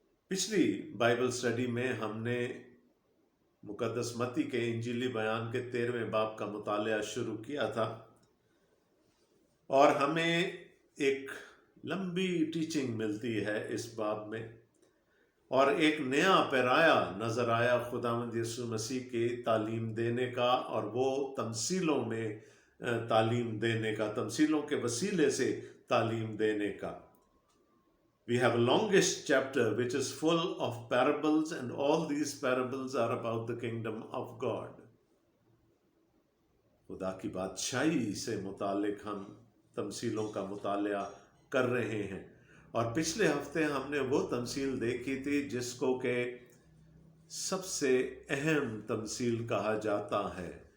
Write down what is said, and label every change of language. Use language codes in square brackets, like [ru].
[hi] पिछली Bible study में हमने मुकद्दस मत्ती के इंजीली बयान के 13वें बाब का मुतालिया शुरू किया था, और हमें एक लंबी टीचिंग मिलती है इस बाब में, और एक नया पैराया नज़र आया खुदावंद यीशु मसीह के तालीम देने का, और वो तमसीलों में तालीम देने का, तमसीलों के वसीले से तालीम देने का। [en] We have a longest chapter which is full of parables, and all these parables are about the kingdom of God. [hi] खुदा की बादशाही से मुतालिक हम तमसीलों का मुतालिया कर रहे हैं, और पिछले हफ्ते हमने वो तमसील देखी थी जिसको के सबसे अहम तमसील कहा जाता है।